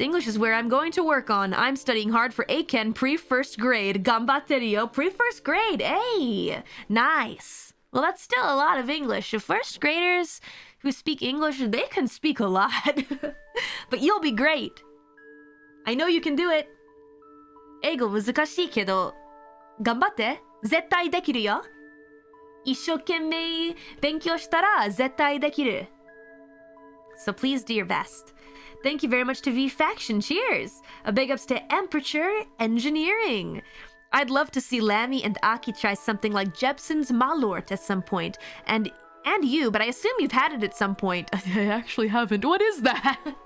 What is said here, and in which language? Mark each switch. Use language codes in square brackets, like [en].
[en] English is where I'm going to work on. I'm studying hard for Eiken pre-first grade. [ja] Ganbatte yo, [en] pre-first grade. Hey, nice. Well, that's still a lot of English. First graders who speak English, they can speak a lot. But you'll be great. I know you can do it. [ja] 英語難しいけど、頑張って。絶対できるよ。一生懸命勉強したら絶対できる。 [en] So please do your best. Thank you very much to V-Faction. Cheers! A big ups to Emperature Engineering. I'd love to see Lammy and Aki try something like Jepson's Malort at some point. And you, but I assume you've had it at some point. I actually haven't. What is that?